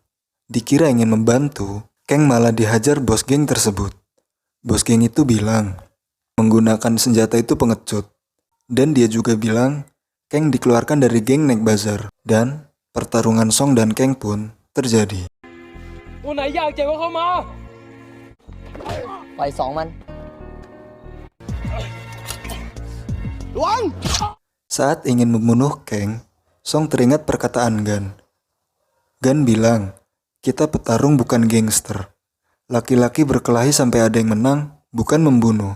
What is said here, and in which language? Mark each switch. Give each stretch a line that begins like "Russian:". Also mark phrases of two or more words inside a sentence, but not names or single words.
Indonesian: Dikira ingin membantu, Kang malah dihajar bos geng tersebut. Bos geng itu bilang, menggunakan senjata itu pengecut. Dan dia juga bilang, Kang dikeluarkan dari geng Night Bazaar. Dan pertarungan Song dan Kang pun terjadi.
Thai: ตัวไหนอยากเจ็บก็เข้ามา ปล่อยสองมัน
Indonesian: Saat ingin membunuh Kang, Song teringat perkataan Gan. Gan bilang, kita petarung bukan gangster. Laki-laki berkelahi sampai ada yang menang, bukan membunuh.